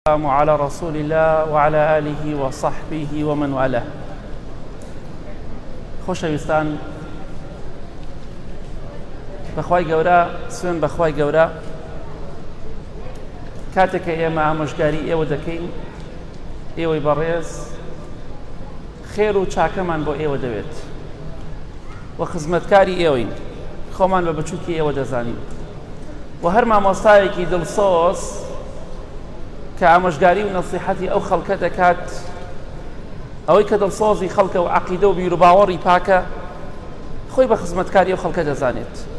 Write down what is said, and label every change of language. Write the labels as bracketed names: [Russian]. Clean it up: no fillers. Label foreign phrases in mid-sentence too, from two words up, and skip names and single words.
[Arabic] السلام على رسول الله وعلى آله وصحبه ومن والاه. [Central Kurdish] خۆشەویستان، بەخوای گەورە سوێن بەخوای گەورە کاتێک کە ئێمە ئامۆژگاری ئێوە دەکەین، ئێوەی بەڕێز، خێر و چاکەمان بۆ ئێوە دەوێت و خزمەتکاری ئێوەین، خۆمان بە بچووکی ئێوە دەزانین و هەر مامۆستایەکی دڵسۆز کە ئامۆژگاری و نەسیحەتی ئەو خەڵکە دەکات، ئەوەی کە دڵسۆزی خەڵکە و عەقیدە و بیر و باوەڕی پاکە، خۆی بە خزمەتکاری ئەو خەڵکە دەزانێت.